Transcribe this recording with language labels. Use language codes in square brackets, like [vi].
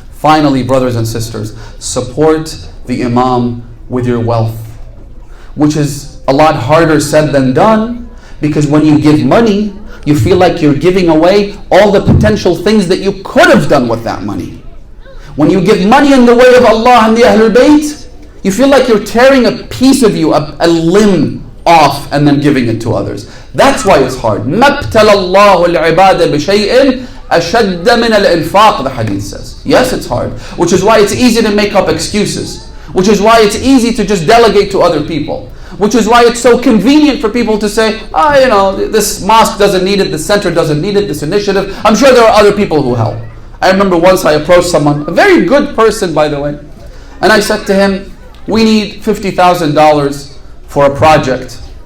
[en] Finally, brothers and sisters, support the Imam with your wealth, which is a lot harder said than done, because when you give money, you feel like you're giving away all the potential things that you could have done with that money. When you give money in the way of Allah and the Ahlul Bayt, you feel like you're tearing a piece of you, a limb off, and then giving it to others. That's why it's hard. [ar] مَبْتَلَ اللَّهُ الْعِبَادَ بِشَيْءٍ أَشَدَّ مِنَ الْإِنفَاقِ, [en] the hadith says. Yes, it's hard. Which is why it's easy to make up excuses. Which is why it's easy to just delegate to other people. Which is why it's so convenient for people to say, this mosque doesn't need it, this center doesn't need it, this initiative. I'm sure there are other people who help. I remember once I approached someone, a very good person by the way, and I said to him, we need $50,000 for a project.